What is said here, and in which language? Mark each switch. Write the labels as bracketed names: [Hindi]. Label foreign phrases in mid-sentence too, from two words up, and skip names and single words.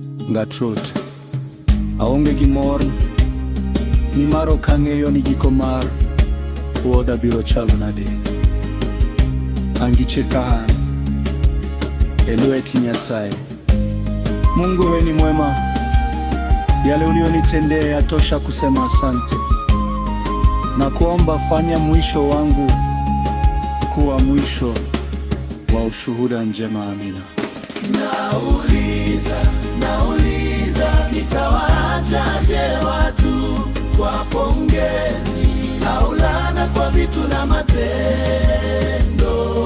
[Luo (Kenya and Tanzania)] Ngat Ruoth, aonge gi mor, nimar ok ang'eyo ni giko mar wuodha biro chalo nade. Angiche ka an e lweti Nyasaye. [Swahili] Mungu, we ni mwema, yale ulionitendea yatosha kusema asante. Nakuomba, fanya mwisho wangu kuwa mwisho wa ushuhuda njema. Amina. Nauliza, nauliza, nitawaachaje watu kwa pongezi au laana, kwa vitu na matendo?